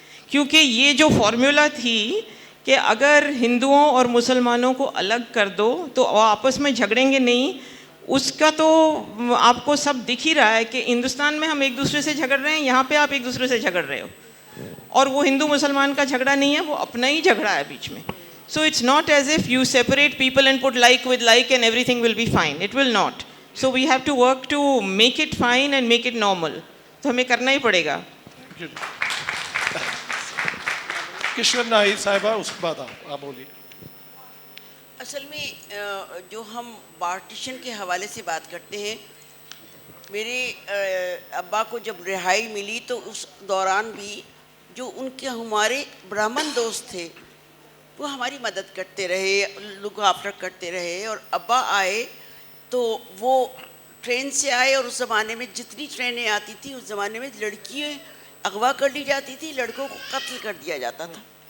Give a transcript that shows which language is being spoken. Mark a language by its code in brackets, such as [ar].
[hi] क्योंकि ये जो फॉर्मूला थी कि अगर हिंदुओं और मुसलमानों को अलग कर दो तो वो आपस में झगड़ेंगे नहीं, उसका तो आपको सब दिख ही रहा है कि हिंदुस्तान में हम एक दूसरे से झगड़ रहे हैं, यहाँ पे आप एक दूसरे से झगड़ रहे हो, और वो हिंदू मुसलमान का झगड़ा नहीं है, वो अपना ही झगड़ा है बीच में। [en] So it's not as if you separate people and put like with like and everything will be fine. It will not. So we have to work to make it fine and make it normal. [hi] तो हमें करना ही पड़ेगा। किशोर नाई साहिबा, उसके बाद आप बोलिए। असल में जो हम पार्टीशन के हवाले से बात करते हैं, मेरे अब्बा को जब रिहाई मिली तो उस दौरान भी जो उनके हमारे ब्राह्मण दोस्त थे वो हमारी मदद करते रहे, लुक आफ्टर करते रहे, और अब्बा आए तो वो ट्रेन से आए, और उस ज़माने में जितनी ट्रेनें आती थी उस ज़माने में लड़कियाँ अगवा कर ली जाती थी, लड़कों को कत्ल कर दिया जाता था।